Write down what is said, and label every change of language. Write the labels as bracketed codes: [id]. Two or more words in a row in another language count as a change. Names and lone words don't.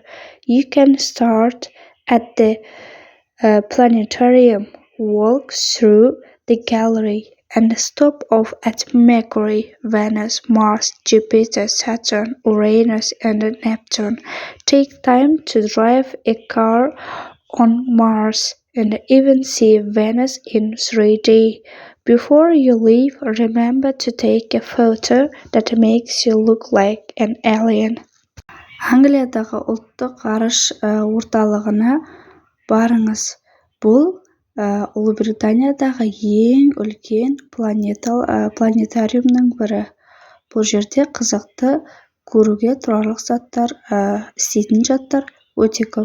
[en] You can start at the planetarium, walk through the gallery, and stop off at Mercury, Venus, Mars, Jupiter, Saturn, Uranus, and Neptune. Take time to drive a car on Mars and even see Venus in 3D. Before you leave, remember to take a photo that makes you look like an alien. [kk] Англиядағы ұлттық ғарыш орталығына барыңыз. Бұл Ұлыбританиядағы ең үлкен планетариумның бірі. Бұл жерде қызықты көруге тұрарлық заттар, істейтін заттар өте көп.